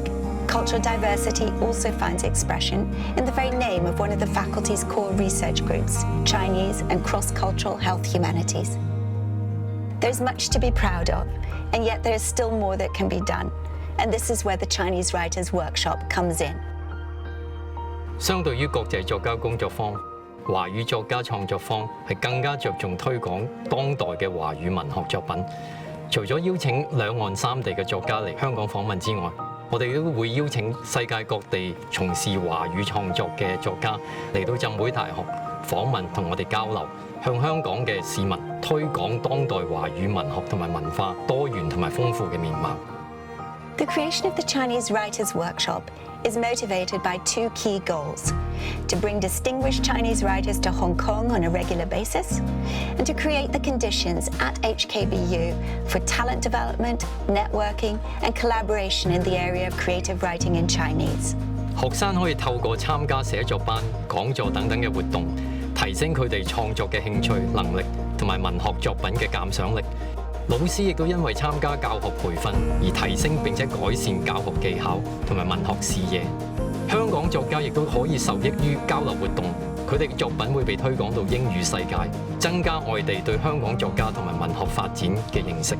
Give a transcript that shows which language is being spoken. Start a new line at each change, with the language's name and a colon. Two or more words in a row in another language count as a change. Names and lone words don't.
English: Cultural diversity also finds expression in the very name of one of the faculty's core research groups, Chinese and Cross-Cultural Health Humanities. There's much to be proud of, and yet there is still more that can be done, and this is where the Chinese Writers' Workshop comes in.
Cantonese: 相對於國際作家工作坊，華語作家創作坊係更加着重推廣當代嘅華語文學作品。除咗邀請兩岸三地嘅作家嚟香港訪問之外，我哋都會邀請世界各地從事華語創作嘅作家嚟到浸會大學訪問同我哋交流，向香港嘅市民推廣當代華語文學同埋文化多元同埋豐富嘅面貌。
English: The creation of the Chinese Writers' Workshop is motivated by two key goals: to bring distinguished Chinese writers to Hong Kong on a regular basis, and to create the conditions at HKBU for talent development, networking, and collaboration in the area of creative writing in Chinese.
Cantonese: 學生可以透過參加寫作班、講座等等嘅活動，提升佢哋創作嘅興趣、能力同埋文學作品嘅鑑賞力。老師亦都因為參加教學培訓而提升並且改善教學技巧同埋文學視野。香港作家亦都可以受益於交流活動，佢哋嘅作品會被推廣到英語世界，增加外地對香港作家同埋文學發展嘅認識。